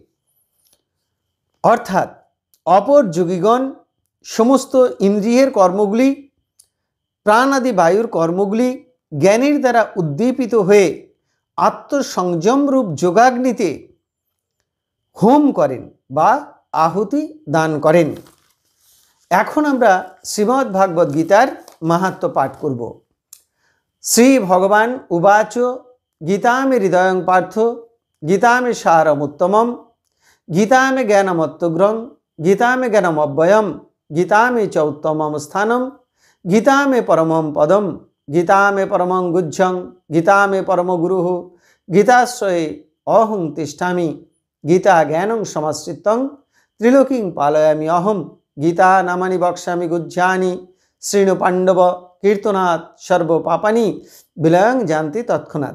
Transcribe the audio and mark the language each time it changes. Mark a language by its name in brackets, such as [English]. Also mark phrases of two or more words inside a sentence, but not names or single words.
[Bangla] অর্থাৎ অপর যোগীগণ সমস্ত ইন্দ্রিয়ের কর্মগুলি, প্রাণাদি বায়ুর কর্মগুলি জ্ঞানের দ্বারা উদ্দীপিত হয়ে আত্মসংযমরূপ যোগাগ্নিতে হোম করেন বা আহুতি দান করেন। এখন আমরা শ্রীমদ্ ভাগবত গীতার মাহাত্ম্য পাঠ করব। [Sanskrit] শ্রী ভগবান উবাচ গীতামে হৃদয়ং পার্থ গীতামে সারমুত্তমম গীতামে জ্ঞানমত্তগ্রং গীতামে জ্ঞানমব্যয়ম গীতামে চ উত্তমম স্থানম গীতামে পরমম পদম গীতামে পরমং গুহ্যং গীতামে পরমগুরুঃ গীতাশ্রয়ে অহং তিষ্ঠামি গীতা জ্ঞানং সমাশ্রিতং ত্রিলোকিং পালয়ামি অহম গীতা নামানি বক্ষ্যামি গুহ্যানি শৃণু পাণ্ডব কীর্তনাৎ সর্বপাপানি বিলয়ং জানতি তৎক্ষণাৎ।